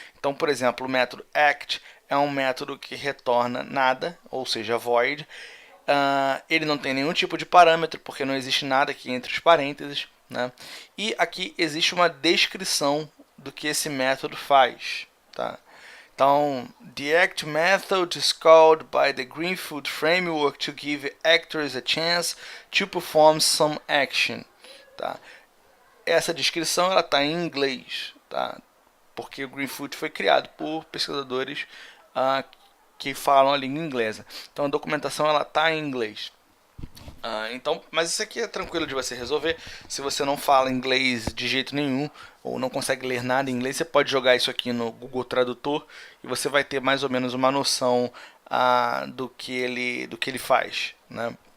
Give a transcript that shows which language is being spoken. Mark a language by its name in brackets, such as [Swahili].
[Portuguese] Então, por exemplo, o método act é um método que retorna nada, ou seja, void. Ele não tem nenhum tipo de parâmetro, porque não existe nada aqui entre os parênteses. Né? E aqui existe uma descrição do que esse método faz. Tá? Então, [English] the act method is called by the Greenfield framework to give actors a chance to perform some action. [Portuguese] Tá? Essa descrição ela está em inglês, tá? Porque o Greenfield foi criado por pesquisadores que falam a língua inglesa. Então a documentação ela está em inglês. Mas isso aqui é tranquilo de você resolver. Se você não fala inglês de jeito nenhum ou não consegue ler nada em inglês, você pode jogar isso aqui no Google Tradutor e você vai ter mais ou menos uma noção do que ele faz, né?